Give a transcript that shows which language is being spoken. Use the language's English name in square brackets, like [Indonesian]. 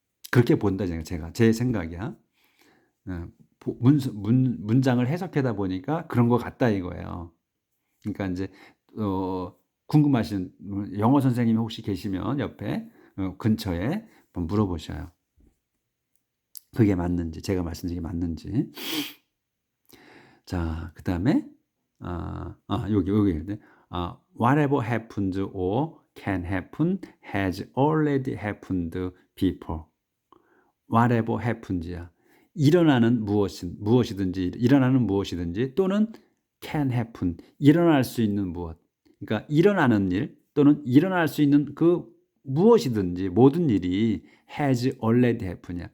[Korean] 그렇게 본다 제가 제 생각이야. 문장을 해석하다 보니까 그런 것 같다 이거예요. 그러니까 이제 궁금하신 영어 선생님이 혹시 계시면 옆에 근처에 한번 물어보셔요. 그게 맞는지 제가 말씀드린 게 맞는지. 자, 그다음에 여기 [English] whatever happens or can happen has already happened before. whatever happens야. [Korean] 일어나는 무엇이든지 일어나는 무엇이든지 또는 [English] can happen [Korean] 일어날 수 있는 무엇. 그러니까 일어나는 일 또는 일어날 수 있는 무엇이든지 모든 일이 [English] has already happened [Korean] 야.